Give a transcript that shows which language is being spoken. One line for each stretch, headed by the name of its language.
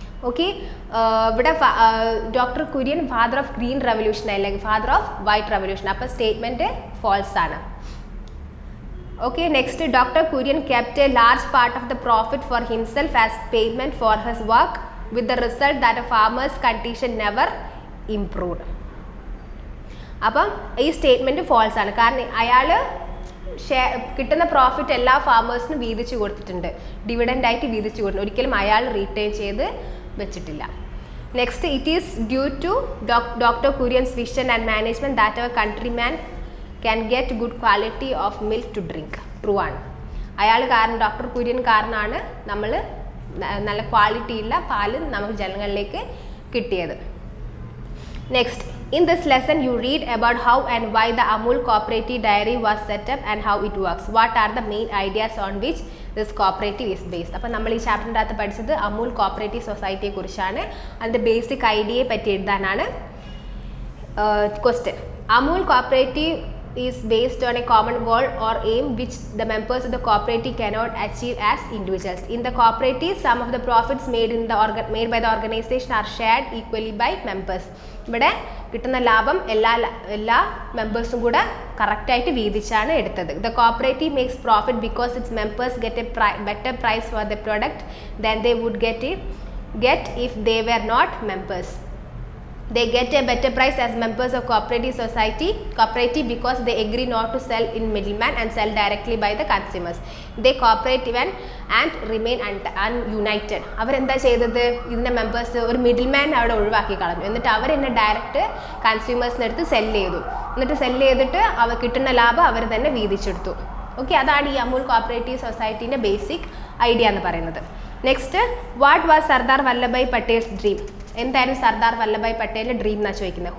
Malayalam: Okay, ഇവിടെ doctor Kurian father of green revolution അല്ലെങ്കിൽ father of white revolution. അപ്പോൾ statement false ആണ്.
English: Okay, next, Dr. Kurian kept a large part of the profit for himself as payment for his work, with the result that a farmer's condition never improved.
Malayalam: അപ്പം ഈ statement false ആണ്. കാരണം അയാൾ കിട്ടുന്ന profit എല്ലാ ഫാമേഴ്സിനും വീതിച്ചു കൊടുത്തിട്ടുണ്ട്, ഡിവിഡൻ്റ് ആയിട്ട് വീതിച്ചു കൊടുത്തിട്ടുണ്ട്. ഒരിക്കലും അയാൾ റീറ്റെയിൻ ചെയ്ത് വെച്ചിട്ടില്ല.
English: Next, it is due to doctor Kurien's vision and management that our countryman can get good quality of milk to drink.
Malayalam: True ആണ്. അയാൾ കാരണം, ഡോക്ടർ കുര്യൻ കാരണമാണ് നമ്മൾ നല്ല ക്വാളിറ്റിയുള്ള പാല് നമുക്ക് ജനങ്ങളിലേക്ക് കിട്ടിയത്.
English: Next, in this lesson you read about how and why the Amul cooperative dairy was set up and how it works. What are the main ideas on which this cooperative is based.
Malayalam: അപ്പോൾ നമ്മൾ ഈ ചാപ്റ്ററിൻ്റെ അകത്ത് പഠിച്ചത് അമൂൽ കോപ്പറേറ്റീവ് സൊസൈറ്റിയെ കുറിച്ചാണ്. അതിൻ്റെ basic ഐഡിയയെ പറ്റി എഴുതാനാണ് question.
English: Amul cooperative is based on a common goal or aim which the members of the cooperative cannot achieve as individuals. In the cooperative, some of the profits made by the organization are shared equally by members.
Malayalam: ഇവിടെ കിട്ടുന്ന ലാഭം എല്ലാ മെമ്പേഴ്സും കൂടെ കറക്റ്റായിട്ട് വീതിച്ചാണ് എടുത്തത്.
English: The cooperative makes profit because its members get a better price for the product than they would get if they were not members. They get a better price as members of cooperative because they agree not to sell in middleman and sell directly by the consumers. They cooperate and remain ununited.
Malayalam: അവരെന്താ ചെയ്തത്? ഇതിൻ്റെ members ഒരു middle man അവിടെ ഒഴിവാക്കി കളഞ്ഞു. എന്നിട്ട് അവർ തന്നെ direct കൺസ്യൂമേഴ്സിൻ്റെ അടുത്ത് സെല്ല് ചെയ്തു. എന്നിട്ട് സെല്ല് ചെയ്തിട്ട് അവർ കിട്ടുന്ന ലാഭം അവർ തന്നെ വീതിച്ചെടുത്തു. ഓക്കെ, അതാണ് ഈ അമൂൽ കോപ്പറേറ്റീവ് സൊസൈറ്റീൻ്റെ ബേസിക് ഐഡിയ എന്ന് പറയുന്നത്.
English: Next, what was Sardar Vallabhbhai Patel's dream?
Malayalam: എന്തായാലും സർദാർ വല്ലഭായ് പട്ടേലിൻ്റെ ഡ്രീം എന്നാണ് ചോദിക്കുന്നത്.